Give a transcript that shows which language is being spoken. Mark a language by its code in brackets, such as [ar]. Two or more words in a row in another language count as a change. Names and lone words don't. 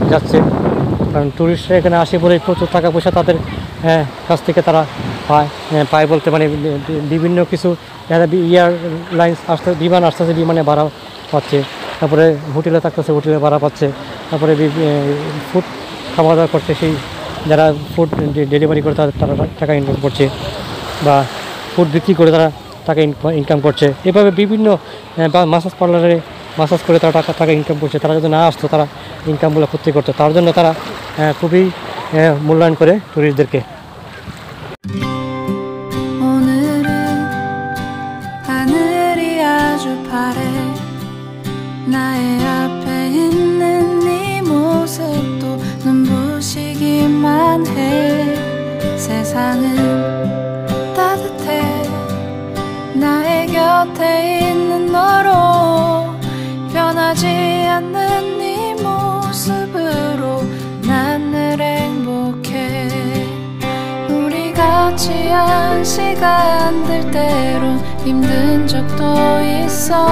[bn] কারণ টুরিস্টরা এখানে আসে বলে প্রচুর টাকা পয়সা তাদের কাছ থেকে তারা পায় বলতে মানে বিভিন্ন কিছু এয়ারলাইন্স আসতে বিমান আসতেছে, বিমানে ভাড়া পাচ্ছে, তারপরে হোটেলে থাকতেছে, হোটেলে ভাড়া পাচ্ছে, তারপরে ফুড খাওয়া দাওয়া করছে, সেই যারা [en] food delivery [bn] করে তারা টাকা ইনকাম করছে, বা ফুড বিক্রি করে তারা টাকা ইনকাম করছে। এভাবে বিভিন্ন [en] massage parlour [bn] মাসাজ করে তারা টাকা ইনকাম করছে। তারা যদি না আসতো তারা ইনকামগুলো করতে করতো, তার জন্য তারা খুবই মূল্যায়ন করে টুরিস্টদেরকে। [ko] 오늘은 하늘이 아주 파래 나의 앞에 있는 네 모습도 눈부시기만 해 세상은 따뜻해 나의 곁에 있는 너로 변하지 않는 네 모습으로 난 늘 행복해 우리 같이 한 시간들 때론 힘든 적도 있어